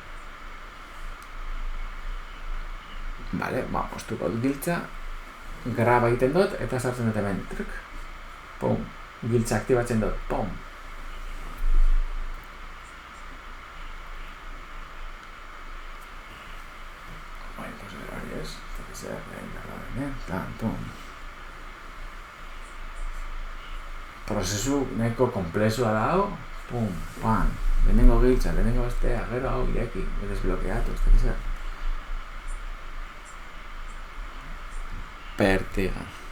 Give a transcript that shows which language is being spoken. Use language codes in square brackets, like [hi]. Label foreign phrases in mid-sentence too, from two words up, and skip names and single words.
[eu] Bale, postuko dut giltza, graba egiten dut, eta sartzen dut hemen, truk, pum, giltza aktibatzen dut, pum. [es] Bueno, pues [eu] hori ez, [es] que ser, pum. [eu] Prozesu nahiko komplexua dago, pum, pan, lehenengo giltza, lehenengo bestea, gero hau ireki, desblokeatu, ez da zer. Pertiga.